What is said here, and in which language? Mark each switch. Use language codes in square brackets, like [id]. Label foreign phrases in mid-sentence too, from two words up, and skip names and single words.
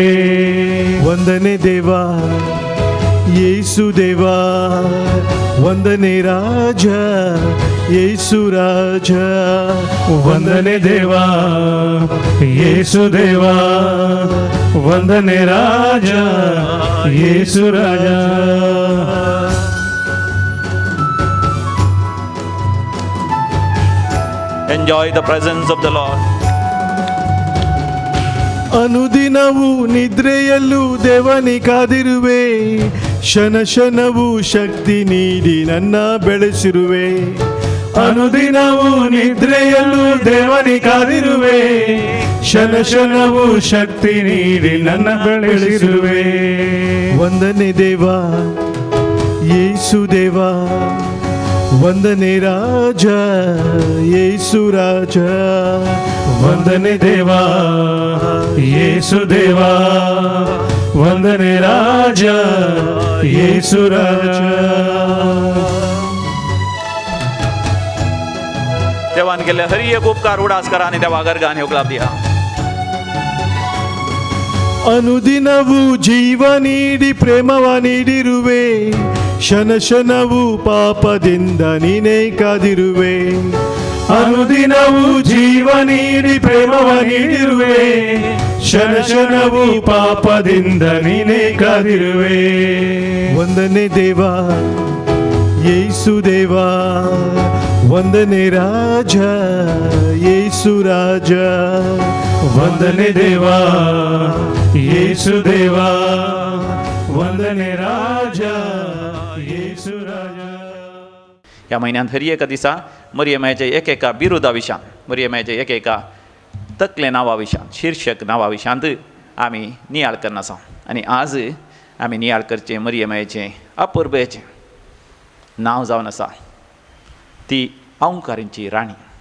[kn] ವಂದನೆ ದೇವಾ ಯೇಸು ದೇವಾ, ವಂದನೆ ರಾಜ ಯೇಸು ರಾಜ. ವಂದನೆ ದೇವಾ ಯೇಸು ದೇವಾ, ವಂದನೆ ರಾಜ ಯೇಸು ರಾಜ. [en] Enjoy the presence of the Lord. [kn] ಅನುದಿನವೂ ನಿದ್ರೆಯಲ್ಲೂ ದೇವನಿ ಕಾದಿರುವೆ, ಕ್ಷಣ ಕ್ಷಣವು ಶಕ್ತಿ ನೀಡಿ ನನ್ನ ಬೆಳೆಸಿರುವೆ. ಅನುದಿನವು ನಿದ್ರೆಯಲ್ಲೂ ದೇವನಿ ಕಾದಿರುವೆ, ಕ್ಷಣ ಕ್ಷಣವು ಶಕ್ತಿ ನೀಡಿ ನನ್ನ ಬೆಳೆಸಿರುವೆ. ವಂದನೆ ದೇವಾ ಯೇಸು ದೇವಾ, ವಂದನೆ ರಾಜ ಯೇಸು ರಾಜ. ವಂದನೆ ದೇವಾ ಯೇಸು ದೇವಾ, ವಂದನೆ ರಾಜ ಯೇಸು ರಾಜ. [kok] देवान केले हरी एक उपकार उडास करा आणि देवा गर्गाने उगलाब दिया. [kn] ಅನುದಿನವೂ ಜೀವ ನೀಡಿ ಪ್ರೇಮವ ನೀಡಿರುವೆ, ಕ್ಷಣ ಕ್ಷಣವು ಪಾಪದಿಂದ ನೀನೇ ಕಾದಿರುವೆ. ಅನುದಿನವು ಜೀವ ನೀಡಿ ಪ್ರೇಮವ ನೀಡಿರುವೆ, ಕ್ಷಣ ಕ್ಷಣವು ಪಾಪದಿಂದ ನೀನೇ ಕಾದಿರುವೆ. ವಂದನೆ ದೇವಾ ಯೇಸು ದೇವಾ, ವಂದನೆ ರಾಜ ಯೇಸು ರಾಜ. ವಂದನೆ ದೇವಾ ಯೇಸು ದೇವಾ, ವಂದನೆ ರಾಜ ಯೇಸು ರಾಜ. [kok] या महिन्यात हरी एका दिसा मरियमाच्या एकेका बिरुदाविशान, मरियमाच्या एकेका तकले नांवाविशान, शीर्षक नांवाविशांत आमी नियाळ करना आसा. आनी आज आमी नियाळ करचें मरियमाचें अपुर्बेचें नांव जावन आसा ती औंकारीची राणी.